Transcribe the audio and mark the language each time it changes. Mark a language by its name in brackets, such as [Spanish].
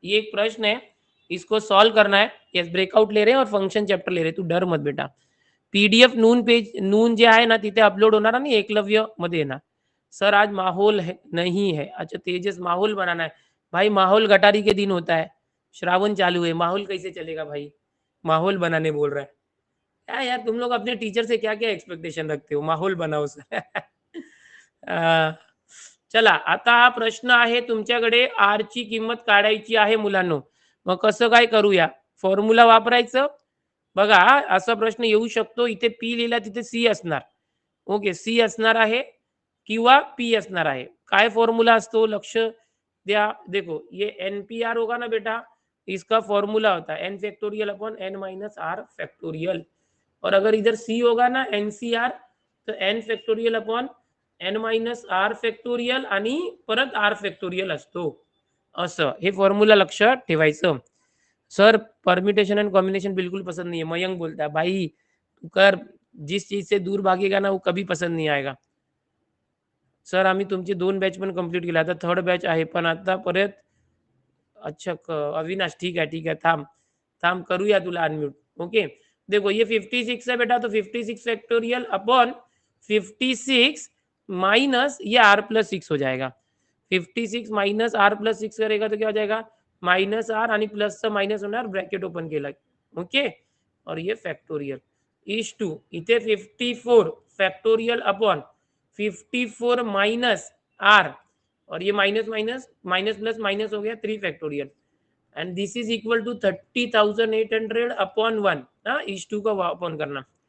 [Hindi] ये एक प्रश्न है, इसको सॉल्व करना है। यस, ब्रेकआउट ले रहे हैं और फंक्शन चॅप्टर ले रहे हैं, तू डर मत बेटा। [Marathi] पीडीएफ नून पेज, नून जे आहे ना तिथे अपलोड होणार आणि एकलव्य मध्ये येणार। [Hindi] सर आज माहौल है नहीं है, अच्छा तेजस माहौल बनाना है, भाई माहौल गटारी के दिन होता है, श्रावण चालू है, माहौल कैसे चलेगा भाई, माहौल बनाने बोल रहा है। क्या यार तुम लोग अपने टीचर से क्या क्या एक्सपेक्टेशन रखते हो, माहौल बनाओ सर। [Marathi] चला आता हा प्रश्न आहे तुमच्याकडे, आर ची किंमत काढायची आहे मुलांनो। मग कसं काय करूया, फॉर्म्युला वापरायचं बघा। असा प्रश्न येऊ शकतो, इथे पी लिहिला तिथे सी असणार, ओके सी असणार आहे किंवा पी असणार आहे। काय फॉर्म्युला असतो लक्ष द्या, [Hindi] देखो ये एनपीआर होगा ना बेटा, इसका फॉर्मूला होता है N factorial upon N minus are factorial, और अगर इधर सी होगा ना एनसीआर, तो N factorial upon N minus are factorial [Marathi] आणि परत आर फॅक्टोरियल असतो, असं हे फॉर्म्युला लक्षात ठेवायचं। [Hindi] सर परम्यूटेशन एंड कॉम्बिनेशन बिल्कुल पसंद नहीं है, मयंक बोलता है भाई तू कर, जिस चीज से दूर भागेगा ना वो कभी पसंद नहीं आएगा। [Marathi] सर आम्ही तुमचे 2 बॅच पण कंप्लीट केले, आता 3rd बॅच आहे, पण आता परत [Hindi] अच्छा अविनाश ठीक है ठीक है, [Marathi] थांब थांब करूया तुला अनम्यूट, ओके। [Hindi] देखो ये 56 है बेटा, तो 56 फैक्टोरियल अपॉन 56 माइनस ये आर प्लस 6 हो जाएगा। 56 [Marathi] माइनस आर प्लस 6 करेगा तो क्या हो जाएगा, माइनस आर आणि प्लसचं मायनस होणार, ब्रॅकेट ओपन केला, [Hindi] ओके। और ये फॅक्टोरियल इज टू इथे 54 फॅक्टोरियल अपॉन 54 माइनस आर, और ये minus minus minus plus minus हो गया 3 factorial, and this is equal to 30,800 upon 1, हाँ इस 2 का अपॉन करना।